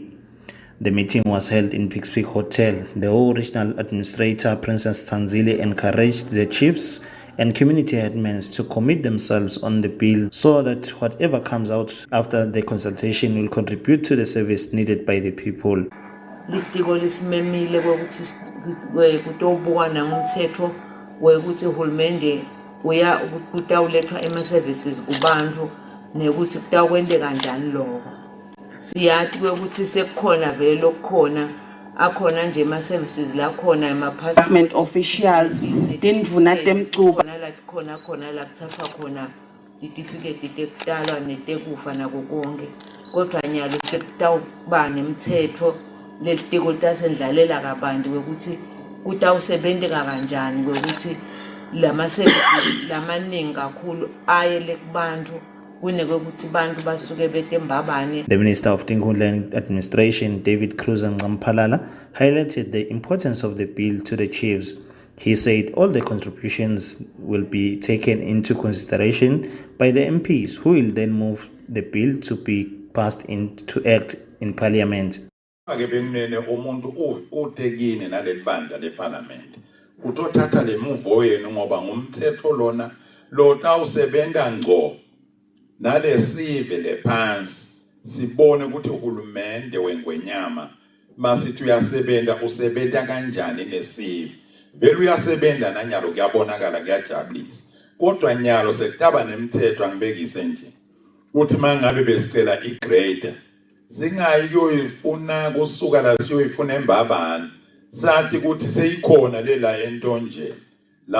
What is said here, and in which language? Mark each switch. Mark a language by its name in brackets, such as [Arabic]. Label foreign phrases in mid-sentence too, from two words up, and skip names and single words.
[English] The meeting was held in Peaks Peak Hotel. The whole regional administrator, Princess Tanzili, encouraged the chiefs and community headmen to commit themselves on the bill so that whatever comes out after the consultation will contribute to the service needed by the people. [Swati] Litiko lisimemile ukuthi kutobukana ngumthetho wekuthi uhulumende uya kutawulethwa ema-services kubantu nekuthi kutakwende kanjani lokho. Siyathi ukuthi sekukhona vele lokukhona akhona nje ama-services la khona [English] Government officials [Swati] tindvuna temcuba khona la kuthathwa khona certificate tekutalwa netekufa nako konke kodwa nyalo sekutawuba nemthetho lelitiko litasendlalela kabantu ukuthi kutawusebenzeka kanjani ukuthi lama services lamaningi kakhulu ayele kubantu kunekokuthi bantu basuke betembabane. [English] The Minister of Tingundla Administration, David Cruz Ngampalala, highlighted the importance of the bill to the chiefs. He said all the contributions will be taken into consideration by the MPs, who will then move the bill to be passed into act in Parliament. [Swati] Ake benene umuntu utekini nalelibandla leParliament kutothatha le move yenu ngoba ngumthetho lona lo tawusebenta ngco nalesive lephansi sibone ukuthi uhulumende wengwenyama masithi uyasebenta usebenta kanjani nesive vele uyasebenta nanyalo kuyabonakala kuyajabulisa kodwa nyalo sekutaba nemthetho angibekise nje uthi mangabe besicela igrade singayi kuyoyifuna kusuka la siyoyifuna embabani sathi ukuthi seyikhona lela entonje la